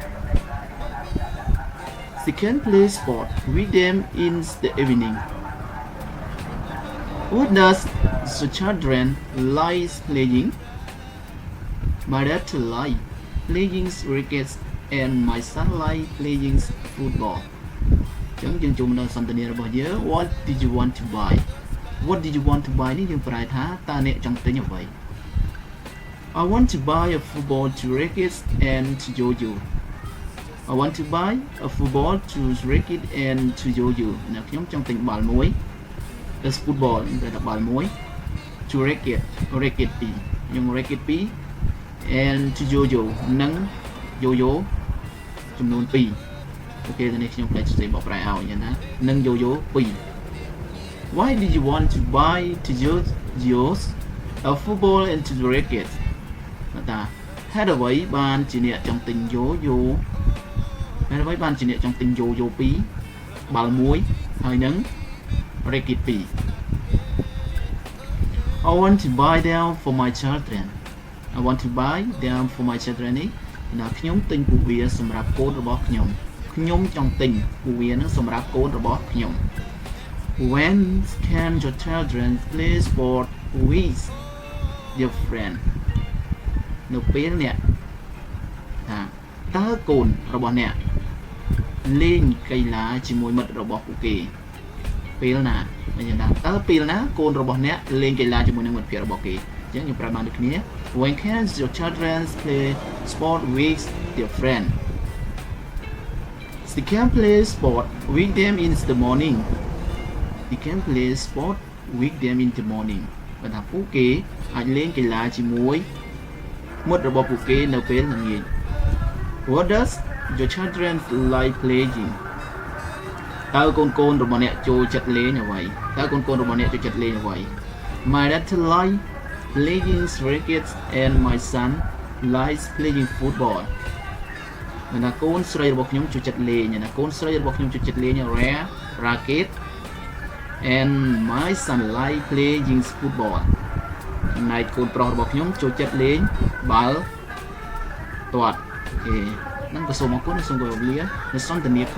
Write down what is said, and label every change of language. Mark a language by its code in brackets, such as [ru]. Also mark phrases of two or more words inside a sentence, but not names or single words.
[en] They can play sport with them in the evening. What does the children like playing? My dad like playing cricket and my son like playing football. [km] ចឹងយើងជួបនៅសន្ទនារបស់យើង [en] What did you want to buy? What did you want to buy [km] នេះយើងប្រែថាតើអ្នកចង់ទិញអ្វី [en] I want to buy a football, 2 rackets and 2 yo-yo. I want to buy a football, 2 racket and 2 yo-yo. [km] អ្នកខ្ញុំចង់ទិញបាល់មួយ [en] The football [km] តែបាល់មួយ 2 racket 2ខ្ញុំ [en] racket 2 and 2 yo-yo [km] និង yo-yo ចំនួន2អូខេនេះខ្ញុំផ្លេចសេបកប្រែឲ្យយ៉ាងណានិង yo-yo 2 [en] Why did you want to buy 2 yo-yos, a football and 2 rackets [km] តាហេតុអ្វីបានជាអ្នកចង់ទិញ yo-yo ហេតុអ្វីបានជាអ្នកចង់ទិញ yo-yo 2បាល់មួយហើយនឹង racket 2 [en] I want to buy them for my children. I want to buy them for my children [km] នេះណាខ្ញុំទិញពួកវាសម្រាប់កូនរបស់ខ្ញុំចង់ទិញពួក វានឹងសម្រាប់កូនរបស់ខ្ញុំ [en] When can your children play sport with their friend [km] នៅពេលអ្នកថាតើកូនរបស់អ្នកលេងកីឡាជាមួយមិត្តរបស់ពួកគេពេលណាមានន័យថាតើពេលណាកូនរបស់អ្នកលេងកីឡាជាមួយនឹងមិត្តភ័ក្តិរបស់គេអញ្ចឹងខ្ញុំប្រាប់បានដូចគ្នា [en] When can your children play sport with their friend? They can play sport with them in the morning. They can play sport with them in the morning. [km] បើថាពួកគេអាចលេងកីឡាជាមួយមិត្តរបស់ពួកគេនៅពេលល្ងាច [en] What does your children like playing? [km] តើកូនរបស់អ្នកចូលចិត្តលេងអ្វីតើកូនរបស់អ្នកចូលចិត្តលេង អ្វី [en] My dad like playing cricket and my son likes playing football [km] ណាកូនស្រីរបស់ខ្ញុំចូលចិត្តលេងណាកូនស្រីរបស់ខ្ញុំចូលចិត្តលេង [en] racket and my son like playing football [km] ចំណែកកូនប្រុសរបស់ខ្ញុំចូលចិត្តលេងបាល់ទាត់អូខេហ្នឹងក៏សូមអរគុណសូមគោរពលានៅសន្ទនាខ្លី